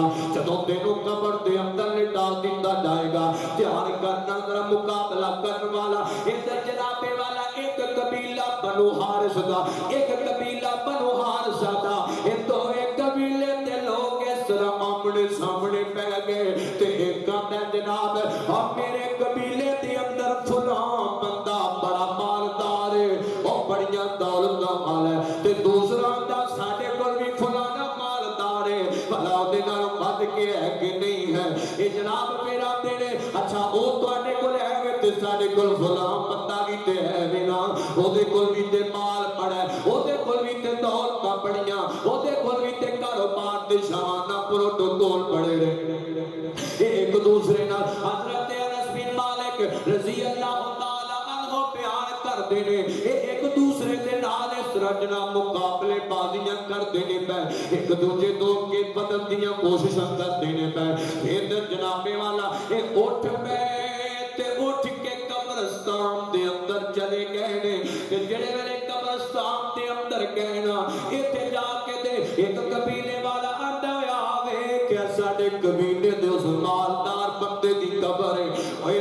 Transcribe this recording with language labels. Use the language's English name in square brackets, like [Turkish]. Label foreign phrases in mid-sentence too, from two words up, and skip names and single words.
[Punjabi] جدوں تینوں قبر دے اندر لٹا دیتا جائے گا دھیان کرنا ذرا مقابلہ کرن والا ادھر جنابے والا ایک قبیلہ بنو حارث دا ایک قبیلہ بنو حارث دا یہ دو ایک قبیلے دے لوگ اس طرح آمنے سامنے پہ گئے تے ایک کہتا ہے جناب اور میرے قبیلے دے اندر فلاں بندہ دیاں دولتاں والا ہے تے دوسرا آندا ساڈے کول بھی فلانا مالدار ہے بھلا اوہدے نال ودھ کے ہے کہ نہیں ہے. یہ جناب فیر آندے نے اچھا او تہاڈے کول ہے وے تے ساڈے کول فلاں بندہ بھی تے ہے وے نا اوہدے کول بھی تے مال پڑا ہے اوہدے کول بھی تے دولتاں بڑیاں اوہدے کول بھی تے کاروبار تے شاناں پروٹوکول بڑے رہے. ایک دوسرے نال حضرت انس بن مالک [Arabic] رضي الله تعالى عنه [Punjabi] پیار کردے نے ایک دوسرے دے نال اس طرح جناب مقابلے بازیاں کردے نے پئے ایک دوجے توں کے بدل دیاں کوششاں کردے نے پئے فیر جنابے والا ایک اٹھ پے تے اٹھ کے قبرستان دے اندر چلے گئے نے تے جیہڑے ویلے قبرستان دے اندر گئے نا ایتھے جاکے تے ایک قبیلے والا آندا ہویا ویکھیا ساڈے قبیلے دے اس مالدار بندے دی قبر ہے اوئے